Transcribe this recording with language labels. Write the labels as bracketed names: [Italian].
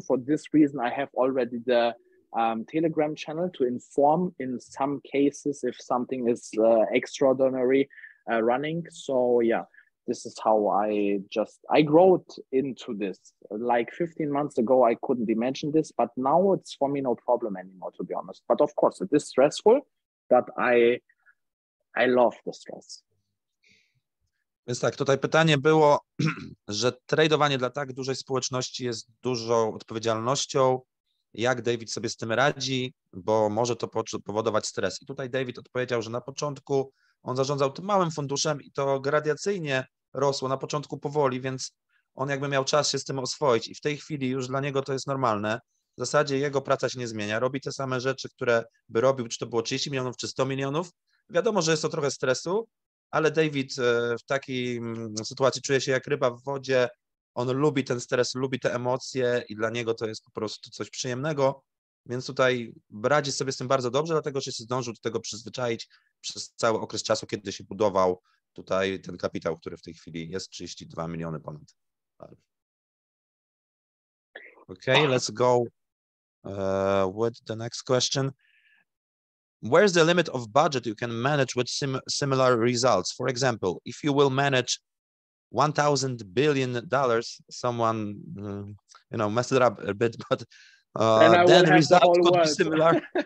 [English] For this reason, I have already the Telegram channel to inform in some cases if something is extraordinary running. So yeah, this is how I grew into this. Like 15 months ago, I couldn't imagine this, but now it's for me no problem anymore, to be honest. But of course, it is stressful, but I love the stress. [Polish] Więc tak, tutaj pytanie było, że tradowanie dla tak dużej społeczności jest dużą odpowiedzialnością. Jak David sobie z tym radzi, bo może to powodować stres. I tutaj David odpowiedział, że na początku on zarządzał tym małym funduszem i to gradacyjnie rosło, na początku powoli, więc on jakby miał czas się z tym oswoić i w tej chwili już dla niego to jest normalne. W zasadzie jego praca się nie zmienia, robi te same rzeczy, które by robił, czy to było 30 milionów, czy 100 milionów. Wiadomo, że jest to trochę stresu, ale David w takiej sytuacji czuje się jak ryba w wodzie, on lubi ten stres, lubi te emocje i dla niego to jest po prostu coś przyjemnego, więc tutaj radzi sobie z tym bardzo dobrze, dlatego że się zdążył do tego przyzwyczaić przez cały okres czasu, kiedy się budował tutaj ten kapitał, który w tej chwili jest 32 miliony ponad. [English] Okay, let's go with the next question. Where's the limit of budget you can manage with similar results? For example, if you will manage $1,000 billion, someone, messed it up a bit, but then the results could be similar.